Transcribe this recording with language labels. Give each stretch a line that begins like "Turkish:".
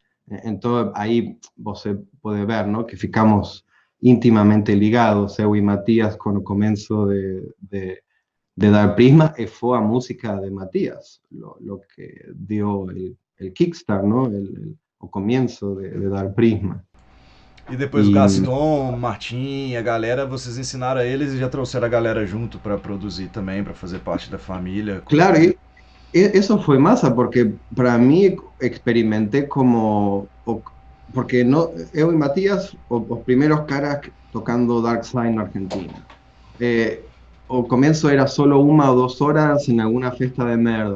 Spanish: Entonces ahí você puede ver, ¿no? Que ficamos íntimamente ligados, eu y Matías, con el comienzo de Dar Prisma, y fue a música de Matías, lo que dio el kickstart, ¿no? O comienzo de Dar Prisma.
Portuguese: E depois o Gaston, Martim, a galera, vocês ensinaram a eles e já trouxeram a galera junto para produzir também, para fazer parte da família.
Spanish: Claro, eso fue masa, porque para mí experimenté como, porque no, eu y Matías, los primeros caras tocando Dark Side en Argentina. O comienzo era solo 1 o 2 horas en alguna fiesta de merda.